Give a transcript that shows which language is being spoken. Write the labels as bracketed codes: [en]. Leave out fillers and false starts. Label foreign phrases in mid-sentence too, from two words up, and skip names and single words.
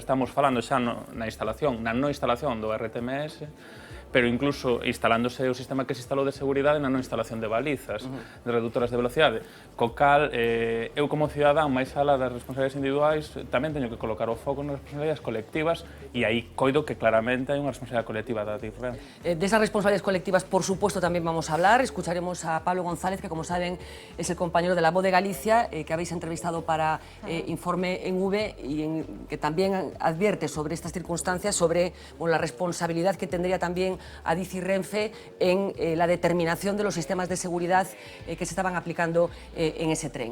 [gl] Estamos falando xa na non instalación do RTMS, pero incluso instalándose o sistema que se instalou de seguridade na non instalación de balizas, de reductoras de velocidade. Co cal, eu como cidadán, máis alá das responsabilidades individuais, tamén teño que colocar o foco nas responsabilidades colectivas, e aí coido que claramente hai unha responsabilidade colectiva da Adif Renfe. [es] De esas responsabilidades colectivas, por supuesto, también vamos a hablar. Escucharemos a Pablo González, que como saben es el compañero de La Voz de Galicia, que habéis entrevistado para Informe en V, y que también advierte sobre estas circunstancias, sobre la responsabilidad que tendría también Adif y Renfe en la determinación de los sistemas de seguridad que se estaban aplicando en ese tren.